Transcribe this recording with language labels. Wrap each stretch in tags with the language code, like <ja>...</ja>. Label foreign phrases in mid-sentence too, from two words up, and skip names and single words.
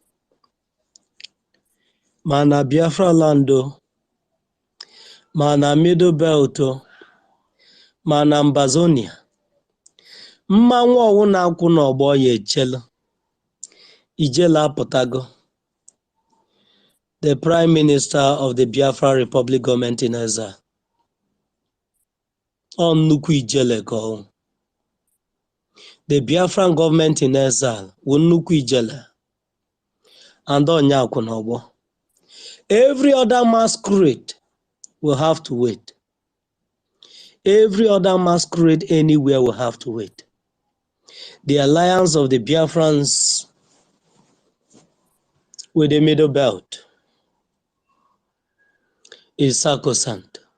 <ig>Ma na Biafra lando, ma na Middle Belt, ma na Ambazonia. Mmanwụ ọwụ na-akwụ n'ọgbọ ya echela. Ijela apụtago.</ig> <en>The Prime Minister of the Biafra Republic government in exile.</en> <ig>On nnukwu ijele ka ọ.</ig> <en>The Biafran government in exile</en> <ig>wụ nnukwu ijele. And onye akwụ n'ọgbọ.</ig> <en>Every other masquerade will have to wait. Every other masquerade anywhere will have to wait. The alliance of the Biafrans with the Middle Belt is sacrosanct.</en>